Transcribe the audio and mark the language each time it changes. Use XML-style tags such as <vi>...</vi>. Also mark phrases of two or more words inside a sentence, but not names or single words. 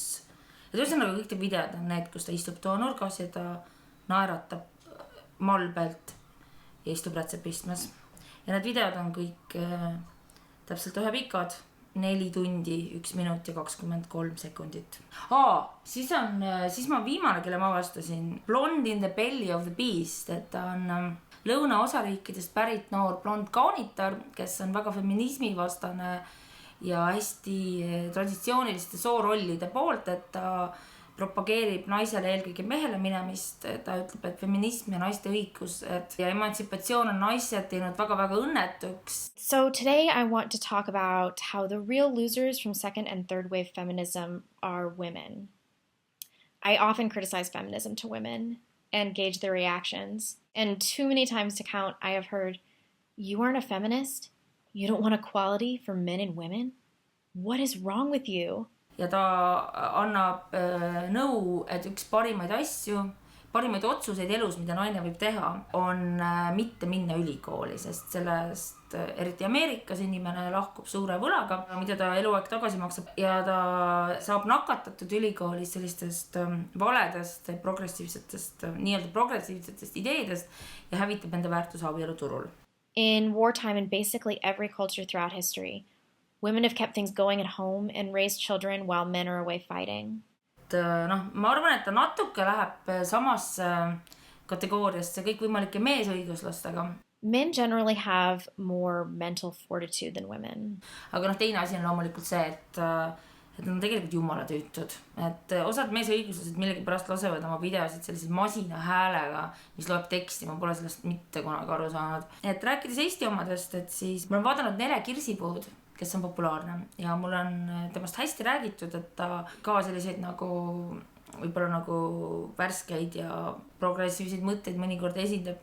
<et>Ja tõusõnaga kõik te videod on need, kus ta istub toanurgas ja ta naeratab malbelt ja istub rätsepistmes. Ja need videod on kõik täpselt ühe pikad. 4 tundi, 1 minut ja 23 sekundit. Siis ma viimane, kelle ma avastasin Blond in the Belly of the Beast, et ta on lõunaosariikidest pärit noor blond kaunitar, kes on väga feminismi vastane ja hästi traditsiooniliste soorollide poolt, et ta propageerib naisele eelkõige mehele minemist, ta ütleb, et feminism ja naiste õigused ja emantsipatsioon on naised teinud väga-väga õnnetuks.</et> <en>So today I want to talk about how the real losers from second and third wave feminism are women. I often criticize feminism to women and gauge their reactions. And too many times to count, I have heard, you aren't a feminist? You don't want equality for men and women? What is wrong with you?</en> <et>Ja ta annab nõu, et üks parimaid asju, parimaid otsuseid elus, mida naine võib teha, on mitte minna ülikooli, sest sellest eriti Ameerikas inimene lahkub suure võlaga, mida ta eluaeg tagasi maksab ja ta saab nakatatud ülikoolis sellistest valedest, nii-öelda progressiivsetest ideedest ja hävitab enda väärtuse abieluturul.</et> <en>In wartime and basically every culture throughout history, women have kept things going at home and raised children while men are away fighting.</en> <et>Ma arvan, et ta natuke läheb samasse kategooriasse kõikvõimalike meesõiguslastega.</et> <en>Men generally have more mental fortitude than women.</en> <et>Aga teine asi on loomulikult see, et nad on tegelikult jumala tüütud. Et osad meesõiguslased millegipärast lasevad oma videosid selliseid masina häälega, mis loeb teksti, ma pole sellest mitte kunagi aru saanud. Et rääkides Eesti omadest, et siis ma olen vaadanud Nele Kirsipuud, kes on populaarne ja mul on temast hästi räägitud, et ta ka selliseid võib-olla nagu värskeid ja progressiivseid mõtteid mõnikord esindab.</et>